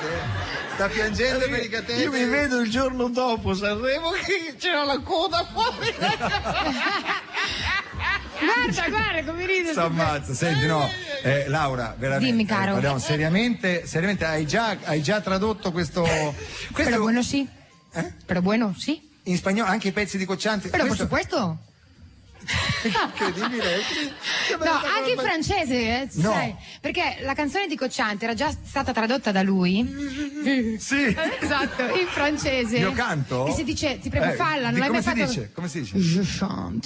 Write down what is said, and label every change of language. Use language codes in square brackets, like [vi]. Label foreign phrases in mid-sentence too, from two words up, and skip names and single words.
[it] Sta piangendo per i cateteri. Io mi vedo il giorno dopo Sanremo che c'era la coda fuori. Guarda come ride. S'ammazza, senti, no, Laura, veramente. Dimmi, caro. No, seriamente, hai già tradotto questo. [es] Pero bueno sí. Pero bueno sí. [it] In spagnolo anche i pezzi di Cocciante. [es] Pero por supuesto. [it] Incredibile. No, anche in francese, No. sai, perché la canzone di Cocciante era già stata tradotta da lui. Sì. Esatto, in francese. Io canto? Che si dice, ti prego, falla, non l'hai mai fatto. Come si dice? [fr] Je chante.